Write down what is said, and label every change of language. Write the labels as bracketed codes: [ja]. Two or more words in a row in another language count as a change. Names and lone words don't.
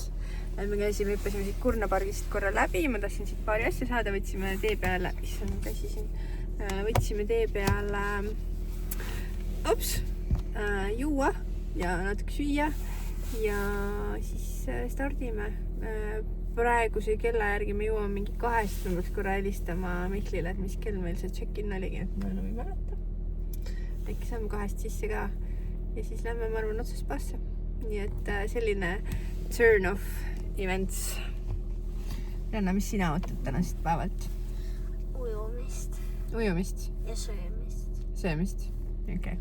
[et] Me hüppasime siit Kurna pargist korra läbi, ma tahtsin siit paari asja saada, võtsime tee peale, issand käsi siin, võtsime tee peale juua ja natuke süüa ja siis stardime. Praeguse kella järgi me jõuame mingi 2, ma peaks korra helistama Mihklile, et mis kell meil see check-in oligi, et ma enam ei mäleta. Äkki saame 2 sisse ka ja siis lähme, ma arvan, otsast spaasse. Nii et selline [en] turn of events. [et] Janna, mis sina ootad tänasest päevalt? Ujumist ja söömist. Okei.